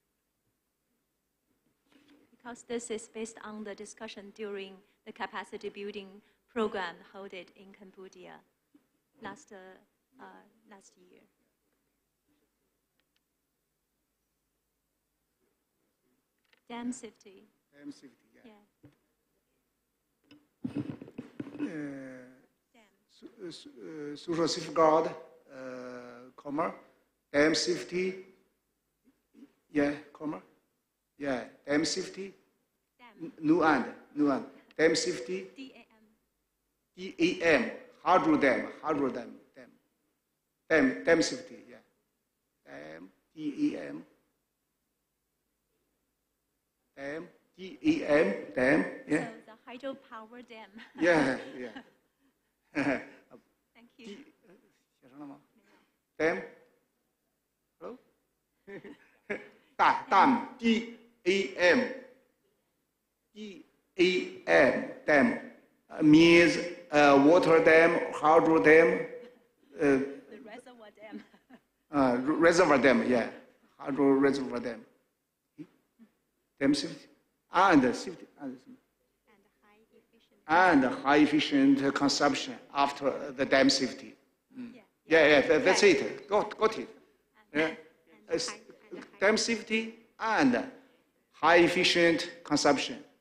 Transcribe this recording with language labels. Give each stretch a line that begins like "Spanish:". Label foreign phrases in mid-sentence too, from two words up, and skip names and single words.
English: Because this is based on the discussion during the capacity building program held in Cambodia last year. Dam safety. Dam safety, yeah. Social safeguard, dam safety, dam safety, nuan, dam safety, DAM, hydro dam, dam safety, dam, DAM, dam, yeah. So the hydropower dam. Yeah. Thank you. Dam. Hello? Dam. DAM. Dam. Means water dam, hydro dam. The reservoir dam. Reservoir dam, yeah. Hydro reservoir dam. Dam safety. And safety. And high efficient consumption after the dam safety. That's it. Got it. Dam safety and high efficient consumption.